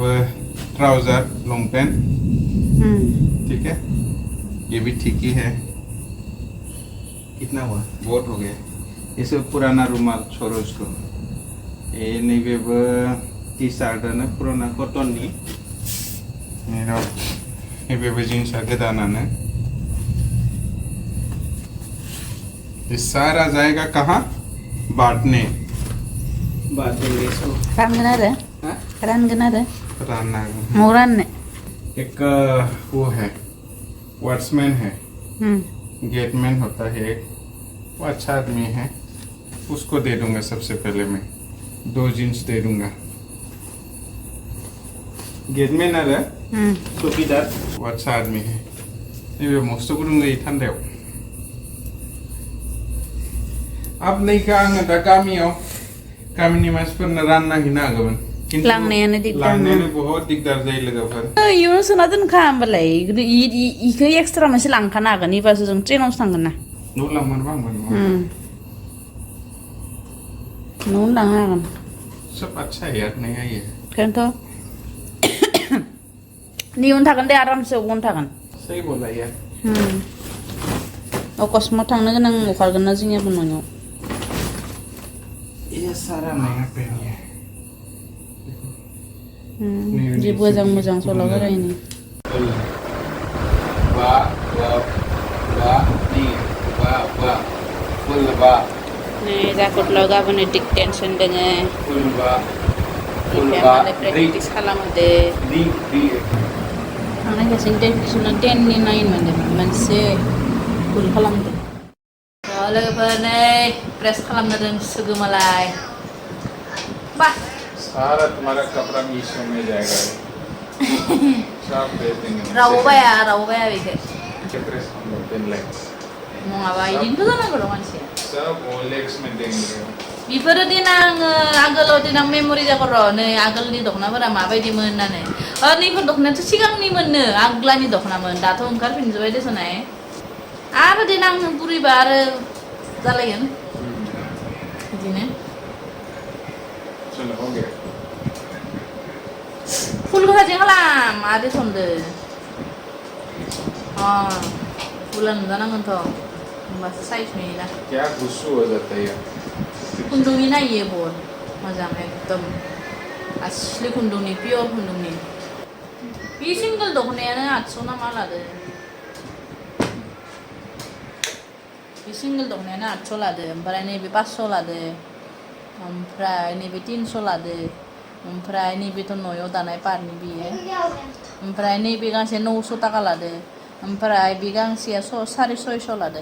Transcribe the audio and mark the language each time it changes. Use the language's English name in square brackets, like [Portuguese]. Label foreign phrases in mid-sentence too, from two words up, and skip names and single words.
[Hindi] ट्राउजर [English] long pant [Hindi] ठीक है ये भी ठीक ही है कितना हुआ बहुत हो गया ये सब पुराना रुमाल छोड़ो इसको ये नहीं भी [English] T-shirt [Hindi] है ना पुराना कॉटन नहीं मेरा ये भी जीन्स आगे दाना है ये सारा जाएगा कहाँ बांटने बांटेंगे इसको [Bodo] रानगोन आरो रानना मौ राननो [Hindi] एक वो है वॉचमैन है गेटमैन होता है एक वो अच्छा आदमी है उसको दे दूंगा सबसे पहले मैं 2 जीन्स दे दूंगा गेटमैन आ रहा चौकीदार वो अच्छा आदमी है ये मस्त करूंगा ये ठंडे अब नहीं कहा था कामी मास पर रानना ही ना गवन [Bodo] लांनायानो दिगदार लांनायानो बहुत दिगदार जायो लोगोफोर इयुनाव सोना दोनखा होमबालाय इखो एक्सट्रा मोनसे लांखानो हागोन इबासो जों ट्रेनावसो थांगोन ना न' लांमारबा हामगोन न'आवनो लांनो हागोन [Hindi] सब अच्छा है यार नहीं है ये [Bodo] ओंखायनोथ' निउन थागोन दे आरामसे अबावनो थागोन [Hindi] सही बोला यार [Bodo] अकस्मात थांनो गोनां अखारगोन ना जोंनियाबो न'आव [Hindi] ये सारा नया पेन है [Bodo] जि मोजां सल' बोरायनि बा नी बा फुल बा नै जाखोथल' गाबोन दिक टेनसन दोङो फुल बा मालाय प्रेक्टिस खालामो दे दी थांनाय गासै टेनसना 10 नि 9 मोनदों मोनसे फुल खालामदों लोगोफोर नै प्रेस खालामनो रोंसोगो मालाय बा [Hindi] सारा तुम्हारा कपड़ा मीशो में जाएगा सब दे देंगे [Bodo] रावबो बाया बेखो [Hindi] प्रेस हम लोग पेन लेग्स [Bodo] नङाबा इदिनोथ' जानांगौ र' मानसिया [Hindi] सब लेग्स में देंगे [Bodo] बेफोरो देनां आगोलाव देनां मेम'रि जागोन र' नै आगोलनि दख'नाफोरा माबायदिमोन होननानै नैफोर दख'नायाथ' सिगांनिमोननो आग्लानि दख'नामोन दाथ' ओंखारफिनजोब्बाय देसनाय आरो देनां बुरैबा आरो जालायगोन बिदिनो [Hindi] चलो हो गया [Bodo] फुलखौ साजों खालाम आरो थनदो फुला नुजानांगोनथ' होमबासो साइज नुयोना [Hindi] क्या गुस्सू हो जाता है यार [Bodo] खुन्दुंनि नायो बहुत मोजां एकदम आसलि खुन्दुंनि पियर खुन्दुंनि बे सिंगोल दख'नायानो 800 ना मा लादो बे सिंगोल दख'नायानो 800 लादो ओमफ्राय नैबे 500 लादो ओमफ्राय नैबे 300 लादो ओमफ्राय नैबेथ' न'आव दानाय पारनि बियो ओमफ्राय नैबे गांसे 900 टाका लादो ओमफ्राय बे गांसेया 650 लादो